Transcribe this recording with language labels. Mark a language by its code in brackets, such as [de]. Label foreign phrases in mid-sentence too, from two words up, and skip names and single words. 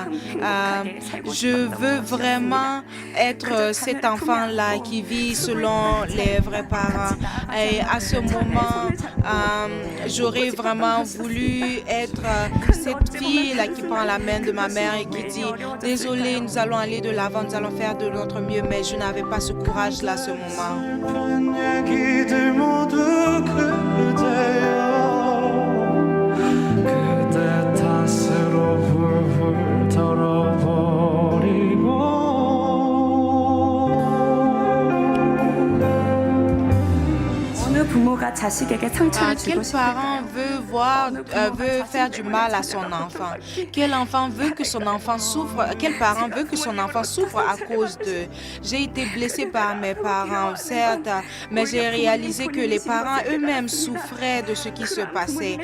[fr] Je veux vraiment être cet enfant-là qui vit selon les vrais parents. Et à ce moment, j'aurais vraiment voulu être cette fille-là qui prend la main de ma mère et qui dit « Désolé, nous allons aller de l'avant, nous allons faire de notre mieux », mais je n'avais pas ce courage-là à ce moment. [ko] 그대 탓으로 훌훌 털어버리고 어느 부모가 자식에게 상처를 주고 [fr] Quel parent veut faire du mal à son enfant? Quel enfant veut que son enfant souffre? Quel parent veut que son enfant souffre à cause d'eux? J'ai été blessée par mes parents, certes, mais j'ai réalisé que les parents eux-mêmes souffraient de ce qui se passait.